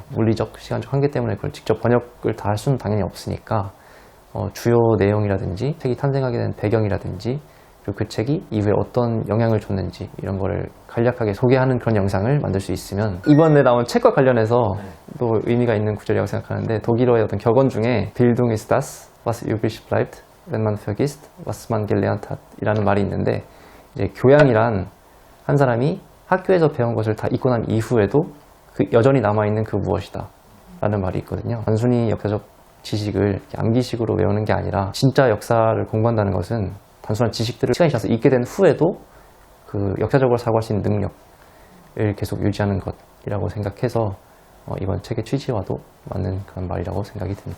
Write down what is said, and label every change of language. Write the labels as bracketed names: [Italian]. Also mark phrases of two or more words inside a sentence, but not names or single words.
[Korean] 물리적, 시간적 한계 때문에 그걸 직접 번역을 다 할 수는 당연히 없으니까 주요 내용이라든지 책이 탄생하게 된 배경이라든지 그리고 그 책이 이후에 어떤 영향을 줬는지 이런 거를 간략하게 소개하는 그런 영상을 만들 수 있으면, 이번에 나온 책과 관련해서 또 의미가 있는 구절이라고 생각하는데, 독일어의 어떤 격언 중에 [German] Bildung ist das, was übrig bleibt, wenn man vergisst, was man gelernt hat [Korean] 이라는 말이 있는데, 이제 교양이란 한 사람이 학교에서 배운 것을 다 잊고 난 이후에도 여전히 남아있는 그 무엇이다 라는 말이 있거든요. 단순히 역사적 지식을 암기식으로 외우는 게 아니라 진짜 역사를 공부한다는 것은 단순한 지식들을 시간이 지나서 잊게 된 후에도 그 역사적으로 사고할 수 있는 능력을 계속 유지하는 것이라고 생각해서 이번 책의 취지와도 맞는 그런 말이라고 생각이 듭니다.